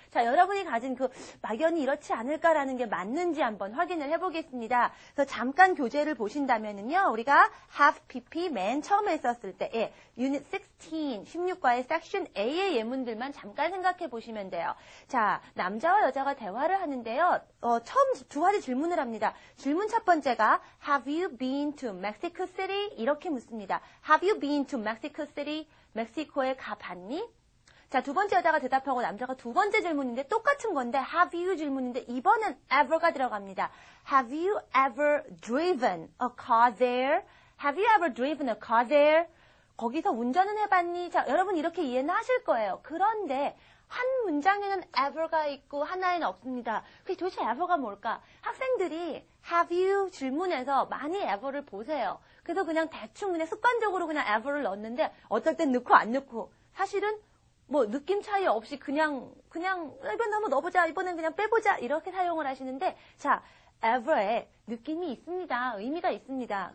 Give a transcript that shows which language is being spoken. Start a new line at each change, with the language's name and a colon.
Korean: 자, 여러분이 가진 그 막연히 이렇지 않을까라는 게 맞는지 한번 확인을 해보겠습니다. 그래서 잠깐 교재를 보신다면은요. 우리가 have PP 맨 처음에 썼을 때 Unit 16, 16과의 Section A의 예문들만 잠깐 생각해 보시면 돼요. 자, 남자와 여자가 대화를 하는데요. 처음 두 가지 질문을 합니다. 질문 첫 번째가
English: Have you been to Mexico City?
Korean: 이렇게 묻습니다.
English: Have you been to Mexico City?
Korean: 멕시코에 가봤니? 자, 두 번째 여자가 대답하고 남자가 두 번째 질문인데 똑같은 건데 have you 질문인데 이번엔 ever가 들어갑니다.
English: Have you ever driven a car there? Have you ever driven a car there?
Korean: 거기서 운전은 해봤니? 자, 여러분 이렇게 이해는 하실 거예요. 그런데 한 문장에는 ever가 있고 하나에는 없습니다. 그게 도대체 ever가 뭘까? 학생들이 have you 질문에서 많이 ever를 보세요. 그래서 그냥 대충 그냥 습관적으로 그냥 ever를 넣었는데 어떨 땐 넣고 안 넣고 사실은 뭐 느낌 차이 없이 그냥 이번 한번 넣어보자 이번엔 그냥 빼보자 이렇게 사용을 하시는데 자 ever에 느낌이 있습니다. 의미가 있습니다.